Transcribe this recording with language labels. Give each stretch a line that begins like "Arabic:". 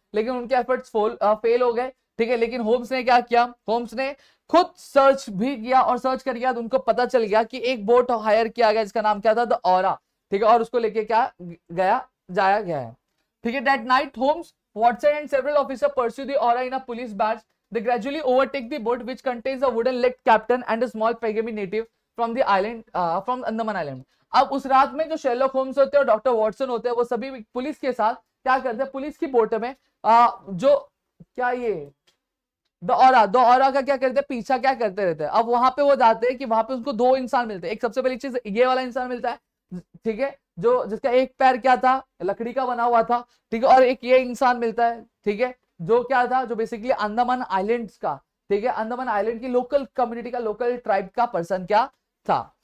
Hindi: लेकिन उनके efforts fail हो गए, ठीक है। लेकिन होम्स ने क्या किया, होम्स ने खुद सर्च भी किया और सर्च कर गया तो उनको पता चल गया कि एक बोट हायर किया गया जिसका नाम क्या था, द ऑरा, ठीक है। और उसको लेके क्या जाया गया है, ठीक है।
English: That night Holmes, Watson and several officer pursue the Aurora in a police batch. They gradually overtake the boat, which contains a wooden-legged captain and a small Pygmy native from the island, from Andaman Island.
Hindi: अब उस रात में जो Sherlock Holmes होते हैं और doctor Watson होते हैं, वो सभी पुलिस के साथ क्या करते हैं, पुलिस की बोट में जो क्या ये द ऑरा का क्या करते हैं, पीछा क्या करते रहते हैं। अब वहां पे वो जाते हैं कि वहां पे उनको दो इंसान मिलते हैं। एक सबसे पहली चीज ये वाला इंसान मिलता है, ठीक है, जो जिसका एक पैर क्या था, लकड़ी का बना हुआ था, ठीक है। और एक ये इंसान मिलता है, ठीक है, जो क्या था, जो बेसिकली अंडमान आइलैंड्स का, ठीक है, अंडमान आइलैंड की लोकल कम्युनिटी का, लोकल ट्राइब का पर्सन क्या था।